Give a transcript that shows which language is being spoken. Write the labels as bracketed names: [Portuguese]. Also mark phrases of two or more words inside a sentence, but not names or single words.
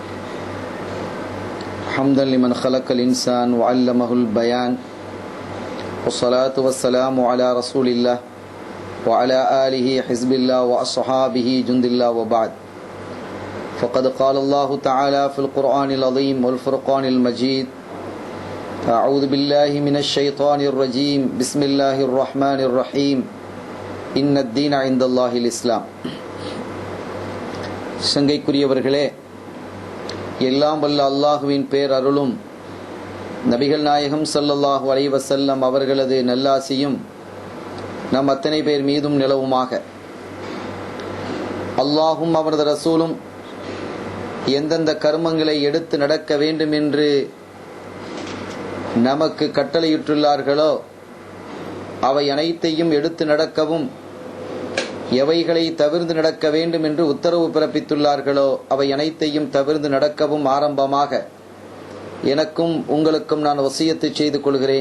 [Arabic] حمدا لمن خلق الإنسان وعلمه البيان، والصلاة والسلام على رسول الله وعلى آله حزب الله وأصحابه جند الله وبعد. فقد قال الله تعالى في القرآن العظيم والفرقان المجيد: أعوذ بالله من الشيطان الرجيم، بسم الله الرحمن الرحيم، إن الدين عند الله الإسلام. [Tamil] சங்கைக்குரியவர்களே, எல்லாம் வல்ல அல்லாஹுவின் பேர் அருளும் நபிகள் நாயகம் [Arabic] صلى الله عليه وسلم [Tamil] அவர்களது நல்லாசியும் நம் அத்தனை பேர் மீதும் நிலவுமாக. அல்லாஹும் அவரது ரசூலும் எந்தெந்த கர்மங்களை எடுத்து நடக்க வேண்டும் என்று நமக்கு கட்டளையிட்டுள்ளார்களோ அவை அனைத்தையும் எடுத்து நடக்கவும், எவைகளை தவிர்த்து நடக்க வேண்டும் என்று உத்தரவு பிறப்பித்துள்ளார்களோ அவை அனைத்தையும் தவிர்த்து நடக்கவும் ஆரம்பமாக எனக்கும் உங்களுக்கும் நான் வசியத்து செய்து கொள்கிறேன்.